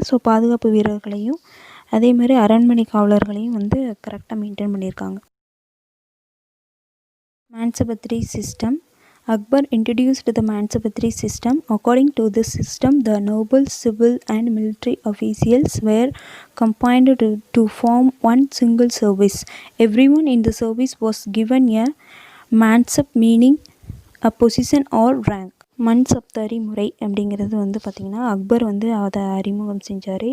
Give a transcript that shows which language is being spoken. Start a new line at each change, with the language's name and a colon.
Tamil: So பாதுகாப்பு வீரர்களையும் அதே மாதிரி அரண்மனை காவலர்களையும் வந்து
English: கரெக்டாக மெயின்டைன்
Tamil: பண்ணியிருக்காங்க.
English: Mansabdari system, Akbar introduced the Mansabdari system. According to this system, the noble civil and military officials were combined to form one single service. Everyone in the service was given a mansab, meaning a position or rank.
Tamil: Mansabdari முறை அப்படிங்கிறது வந்து பார்த்திங்கன்னா அக்பர் வந்து அதை அறிமுகம் செஞ்சார்.